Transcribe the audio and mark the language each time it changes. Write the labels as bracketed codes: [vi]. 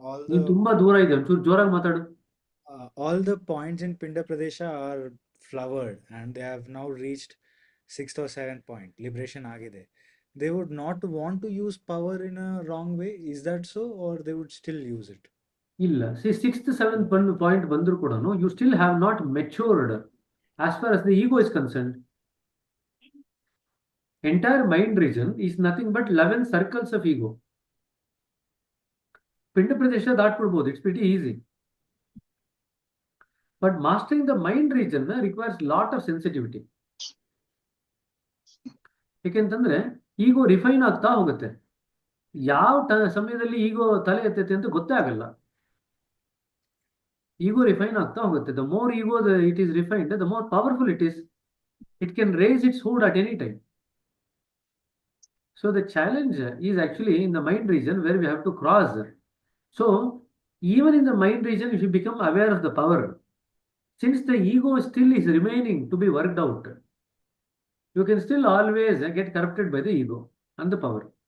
[kn] ನೀನು ತುಂಬಾ ದೂರ ಇದೆ, ಒಂಚೂರು ಜೋರಾಗಿ ಮಾತಾಡು. [en] all the points in Pinda Pradesha are flowered, and they have now reached 6th or 7th point. Liberation agide. They would not want to use power in a wrong way. Is that so, or they would still use it? [kn] ಇಲ್ಲ, 6th 7th point ಬಂದ್ರು ಕೂಡ [en] You still have not matured as far as the ego is concerned. Entire mind region is nothing but 11 circles of ego. [kn] ಪಿಂಡ ಪ್ರದೇಶ ದಾಟ್ಬಿಡ್ಬೋದು, [en] It's pretty easy. But mastering the mind region requires lot of sensitivity. [kn] ಯಾಕೆಂತಂದ್ರೆ ಈಗೋ refine ಆಗ್ತಾ ಹೋಗುತ್ತೆ. ಯಾವ ಸಮಯದಲ್ಲಿ ಈಗೋ ತಲೆ ಎತ್ತೈತೆ ಅಂತ ಗೊತ್ತೇ ಆಗಲ್ಲ. Ego refine ಆಗ್ತಾ ಹೋಗುತ್ತೆ. [en] The more ego it is refined, the more powerful it is. It can raise its hood at any time. So the challenge is actually in the mind region where we have to cross. So even in the mind region, if you become aware of the power, since the ego still is remaining to be worked out, you can still always get corrupted by the ego and the power.